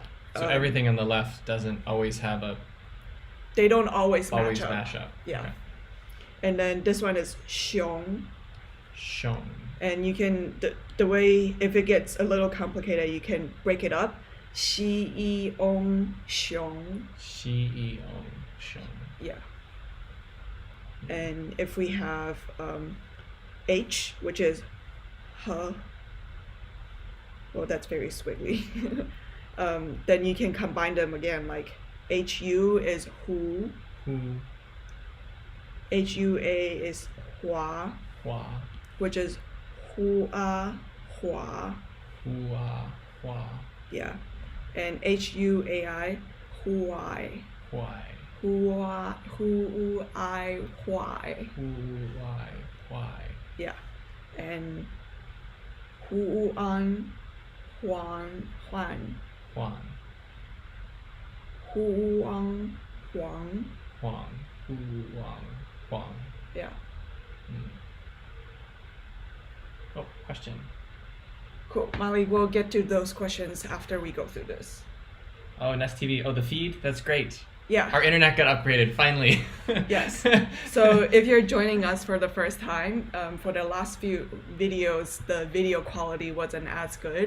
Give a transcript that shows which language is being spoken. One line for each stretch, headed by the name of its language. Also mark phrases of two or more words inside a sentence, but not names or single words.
English: So everything on the left doesn't always have they don't always match up. Yeah. Okay. And then this one is xiong.
Chinese: Xiong.
English: And you can, the way, if it gets a little complicated, you can break it up.
Chinese: Xi yi ong xiong. Xi yi ong xiong.
English: Yeah. And if we have H, which is he, well, that's very squiggly. Then you can combine them again, like HU is hu. HUA is hua.
Chinese: Hua.
English: Which is
Chinese: hua, hua. Hua. Hua.
English: Yeah. And
Chinese: Huai, Huai. Huai. Huai, Huai. Huai. Huai.
English: Yeah. And
Chinese: Huan, Huan, Huan. Huan. Huang, Huang. Huang. Huang. Huang.
English: Yeah. Mm. Oh, question. Cool. Molly, we'll get to those questions after we go through this. Oh, Nest TV. Oh, the feed? That's great. Yeah. Our internet got upgraded, finally. Yes. So if you're joining us for the first time, for the last few videos, the video quality wasn't as good.